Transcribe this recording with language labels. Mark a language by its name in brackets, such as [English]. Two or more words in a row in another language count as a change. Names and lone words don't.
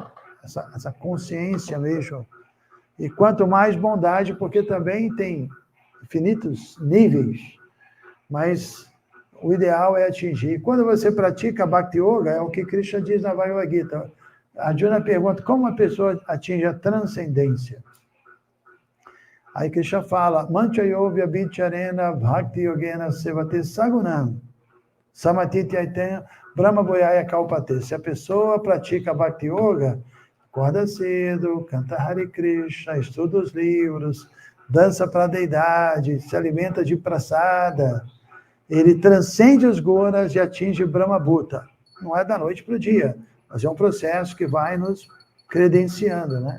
[Portuguese] Essa consciência mesmo. E quanto mais bondade, porque também tem infinitos níveis, mas o ideal é atingir. Quando você pratica Bhakti Yoga, é o que Krishna diz na Bhagavad Gita. Arjuna pergunta, como a pessoa atinge a transcendência? Aí Krishna fala, [Sanskrit] Mancha Yovya Bicharena Bhakti Yogena Sevate Sagunam Samatiti Aitena Brahma Boyaya Kalpate. [Portuguese] Se a pessoa pratica Bhakti Yoga, acorda cedo, canta Hare Krishna, estuda os livros, dança para a deidade, se alimenta de prasada, ele transcende os gunas e atinge Brahma Bhuta. Não é da noite para o dia, mas é um processo que vai nos credenciando, né?